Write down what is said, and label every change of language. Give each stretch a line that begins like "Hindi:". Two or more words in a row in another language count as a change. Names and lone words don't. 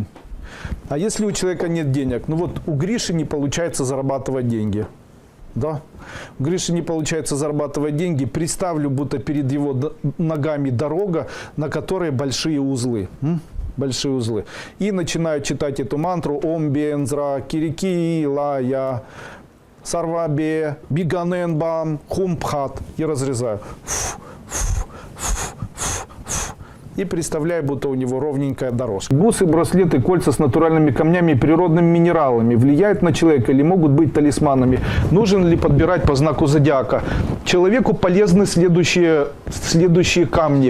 Russian: А если у человека нет денег? Ну вот у Гриши не получается зарабатывать деньги. Да? У Гриши не получается зарабатывать деньги. Представлю, будто перед его ногами дорога, на которой большие узлы. Большие узлы. И начинаю читать эту мантру.
Sanskrit: ॐ वज्र किलि किलय सर्व विघ्नान् बं हूं फट्.
Russian: И разрезаю. И представляю, будто у него ровненькая дорожка. Бусы, браслеты, кольца с натуральными камнями и природными минералами влияют на человека или могут быть талисманами? Нужен ли подбирать по знаку зодиака? Человеку полезны следующие камни.